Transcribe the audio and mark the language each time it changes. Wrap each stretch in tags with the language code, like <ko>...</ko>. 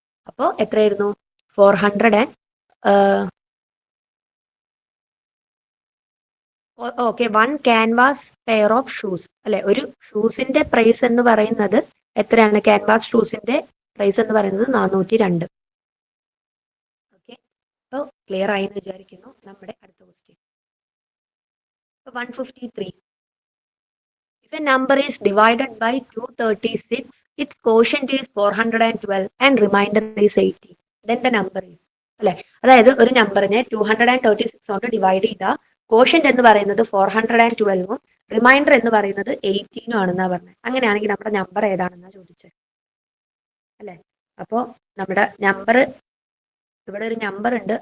<ml>അപ്പോ എത്രയായിരുന്നു? 400 okay, 1 canvas pair of shoes അല്ലെ? ഒരു ഷൂസിന്റെ പ്രൈസ് എന്ന് പറയുന്നത് എത്രയാണ്? ക്യാൻവാസ് ഷൂസിന്റെ പ്രൈസ് എന്ന് പറയുന്നത് 402. ഓക്കെ, അപ്പോൾ ക്ലിയർ ആയി എന്ന് വിചാരിക്കുന്നു. നമ്മുടെ അടുത്ത question 153.</ml> <en>If a number is divided by 236, its quotient is 412 and remainder is 80, then the number is അല്ലെ?</en> <ml>അതായത് ഒരു നമ്പറിനെ 236 കൊണ്ട് ഡിവൈഡ് ചെയ്താൽ കോഷ്യന്റ് എന്ന് പറയുന്നത് 412ഉം റിമൈൻഡർ എന്ന് പറയുന്നത് 18 ആണെന്നാ പറഞ്ഞത്. അങ്ങനെയാണെങ്കിൽ നമ്മുടെ നമ്പർ ഏതാണെന്നാ ചോദിച്ചത് അല്ലെ? അപ്പോ നമ്മുടെ നമ്പർ, ഇവിടെ ഒരു നമ്പർ ഉണ്ട്.</ml>